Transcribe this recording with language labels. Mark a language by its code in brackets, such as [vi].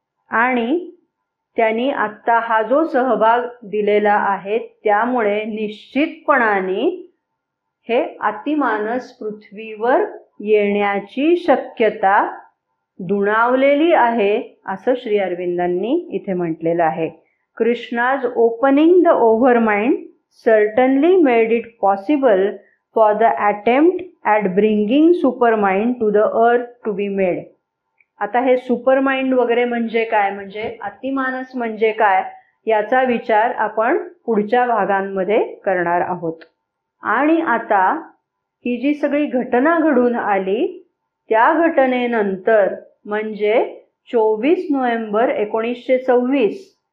[mr] आणि त्यांनी आत्ता हा जो सहभाग दिलेला आहे त्यामुळे निश्चितपणाने हे अतिमानस पृथ्वीवर येण्याची शक्यता दुणावलेली आहे असं श्री अरविंदांनी इथे म्हटलेलं आहे. [en] Krishna's opening the overmind certainly made it possible for the attempt at bringing supermind to the earth to be made. [mr] आता हे सुपरमाइंड वगैरे म्हणजे काय, म्हणजे अतिमानस म्हणजे काय याचा विचार आपण पुढच्या भागांमध्ये करणार आहोत. आणि आता ही जी सगळी घटना घडून आली त्या घटनेनंतर म्हणजे 24 नोव्हेंबर 1926